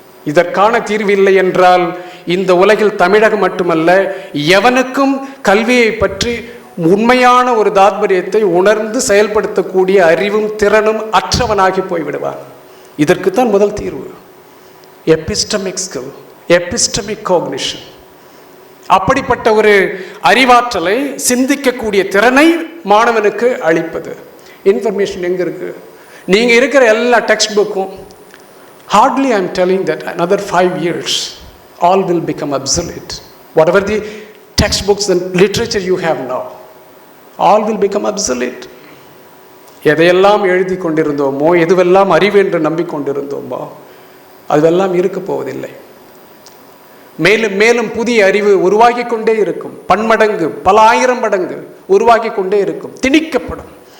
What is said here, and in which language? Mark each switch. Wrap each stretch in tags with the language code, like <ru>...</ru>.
<ta>இதற்கான தீர்வு இல்லை என்றால் இந்த உலகில் தமிழகம் மட்டுமல்ல எவனுக்கும் கல்வியை பற்றி உண்மையான ஒரு தாத்பரியத்தை உணர்ந்து செயல்படுத்தக்கூடிய அறிவும் திறனும் அற்றவனாகி போய்விடுவான். இதற்குத்தான் முதல் தீர்வு எபிஸ்டமிக் ஸ்கில், எபிஸ்டமிக் காக்னிஷன். அப்படிப்பட்ட ஒரு அறிவாற்றலை, சிந்திக்கக்கூடிய திறனை மாணவனுக்கு அளிப்பது. இன்ஃபர்மேஷன் எங்கே இருக்கு? நீங்கள் இருக்கிற எல்லா டெக்ஸ்ட் புக்கும்</ta> <en>hardly I am telling that another 5 years all will become obsolete. Whatever the textbooks and literature you have now, all will become obsolete.</en> <ta>எதையெல்லாம் எழுதி கொண்டிருந்தோமோ, எதுவெல்லாம் அறிவு என்று நம்பிக்கொண்டிருந்தோமோ அதுவெல்லாம் இருக்க போவதில்லை. மேலும் மேலும் புதிய அறிவு உருவாகி கொண்டே இருக்கும். பன்மடங்கு, பல 1000 மடங்கு உருவாகி கொண்டே இருக்கும், திணிக்கப்படும்.</ta>